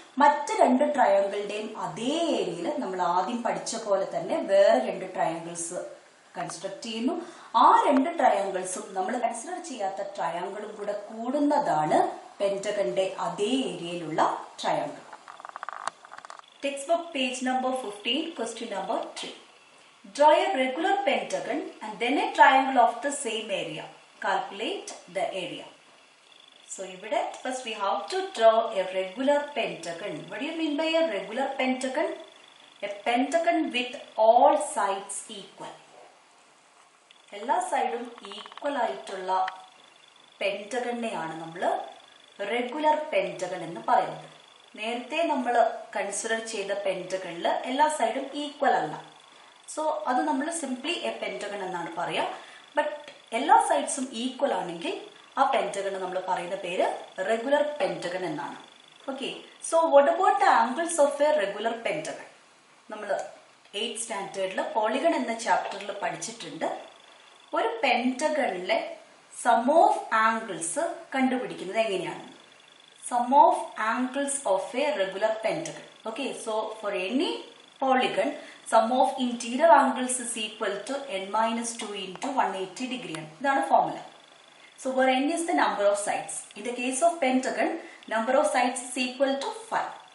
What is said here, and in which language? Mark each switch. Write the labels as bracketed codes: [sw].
[ml] മറ്റ് രണ്ട് ട്രയാങ്കിളിന്റെയും അതേ ഏരിയയിൽ നമ്മൾ ആദ്യം പഠിച്ച പോലെ തന്നെ വേറെ രണ്ട് ട്രയാങ്കിൾസ് കൺസ്ട്രക്ട് ചെയ്യുന്നു. ആ രണ്ട് ട്രയാങ്കിൾസും നമ്മൾ കൺസിഡർ ചെയ്യാത്ത ട്രയാങ്കിളും കൂടെ കൂടുന്നതാണ് പെന്റഗന്റെ അതേ ഏരിയയിലുള്ള triangle. [en] Textbook page number 15, question number 3. Draw a regular pentagon and then a triangle of the same area. Calculate the area. So ഇവിടെ first we have to draw a regular pentagon. What do you mean by a regular pentagon? A pentagon with all sides equal. [ml] എല്ലാ സൈഡും equal ആയിട്ടുള്ള പെന്റഗണിനെയാണ് നമ്മൾ regular pentagon എന്ന് പറയുന്നത്. നേരത്തെ നമ്മൾ consider ചെയ്ത പെന്റഗണിൽ എല്ലാ സൈഡും ഈക്വൽ അല്ല. സോ അത് നമ്മൾ സിംപ്ലി എ പെന്റഗൺ എന്നാണ് പറയുക. ബട്ട് എല്ലാ സൈഡ്സും ഈക്വൽ ആണെങ്കിൽ ആ പെന്റഗൺ നമ്മൾ പറയുന്ന പേര് റെഗുലർ പെന്റഗൺ എന്നാണ്. [en] Okay, so what about the angles of a regular pentagon? [ml] നമ്മൾ 8th സ്റ്റാൻഡേർഡിൽ പോളിഗൺ എന്ന ചാപ്റ്ററിൽ പഠിച്ചിട്ടുണ്ട്. ഒരു പെന്റഗണിലെ സം ഓഫ് ആംഗിൾസ് കണ്ടുപിടിക്കുന്നത് എങ്ങനെയാണ്? [en] Sum of angles of a regular pentagon. Okay, so for any polygon, sum of interior angles is equal to n minus 2 into 180 degree. [ml] ഇതാണ് formula. [en] So where n is the number of sides. In the case of pentagon, number of sides is equal to 5.